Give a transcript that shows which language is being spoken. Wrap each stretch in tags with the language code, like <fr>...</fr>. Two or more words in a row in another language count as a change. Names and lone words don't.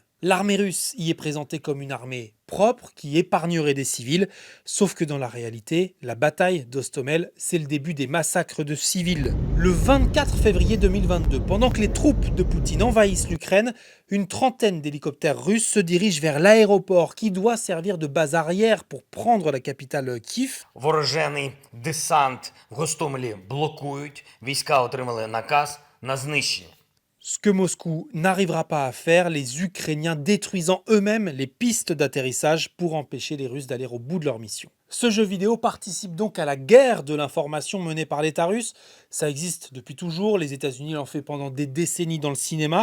<fr>L'armée russe y est présentée comme une armée propre qui épargnerait des civils, sauf que dans la réalité, la bataille d'Hostomel, c'est le début des massacres de civils. Le 24 février 2022, pendant que les troupes de Poutine envahissent l'Ukraine, une trentaine d'hélicoptères russes se dirigent vers l'aéroport qui doit servir de base arrière pour prendre la capitale Kiev.</fr> <uk>Ворожений десант в Гостомелі блокують. Війська отримали наказ на знищення.</uk> <fr>Ce que Moscou n'arrivera pas à faire, les Ukrainiens détruisant eux-mêmes les pistes d'atterrissage pour empêcher les Russes d'aller au bout de leur mission. Ce jeu vidéo participe donc à la guerre de l'information menée par l'État russe. Ça existe depuis toujours, les États-Unis l'ont fait pendant des décennies dans le cinéma.</fr>